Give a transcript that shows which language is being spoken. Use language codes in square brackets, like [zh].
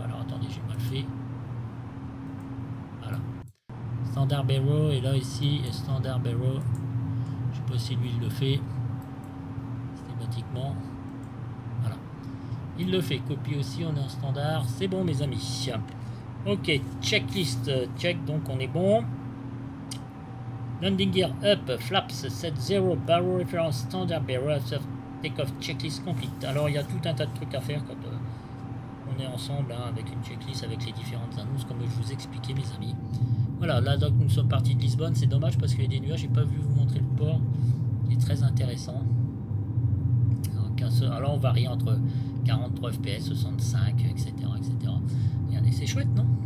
[fr] Alors, attendez, j'ai mal fait. Voilà. Standard Barrow, et là ici, Standard Barrow, je sais pas si lui il le fait systématiquement. Voilà, il le fait. Copie aussi, on est en standard, c'est bon mes amis. Ok, checklist, check, donc on est bon. [en] Landing gear up, flaps, set 0, barrow reference, standard barrow, take-off, checklist complete. [fr] Alors il y a tout un tas de trucs à faire quand on est ensemble hein, avec une checklist, avec les différentes annonces, comme je vous expliquais mes amis. Voilà, là donc nous sommes partis de Lisbonne, c'est dommage parce qu'il y a des nuages, j'ai pas vu vous montrer le port, qui est très intéressant. Alors on varie entre 43 fps, 65, etc. etc. Regardez, c'est chouette, non?